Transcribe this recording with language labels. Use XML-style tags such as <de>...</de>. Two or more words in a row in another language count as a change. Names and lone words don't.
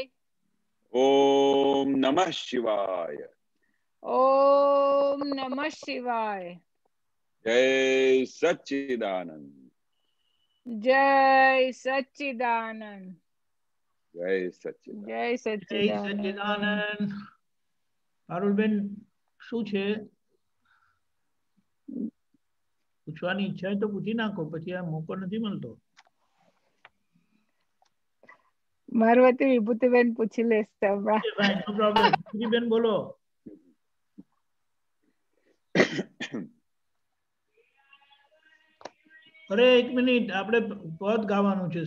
<sa>ओम नमः शिवाय। ओम नमः शिवाय।</sa> <hi>जय सच्चिदानंद। जय सच्चिदानंद। जय सच्चिदानंद। जय जय सच्चिदानंद।</hi> <gu>सच्चिदानंद। પારુલબેન શું છે? પૂછવાની ઈચ્છા હોય તો પૂછી નાખો, પછી આ મોકો નથી મળતો. મારું વતી વિભૂતિબેન પૂછી લેશે હમણાં.</gu> <en>no problem.</en> <gu>બેન બોલો. અરે એક મિનિટ, આપણે પદ ગાવાનું છે.</gu>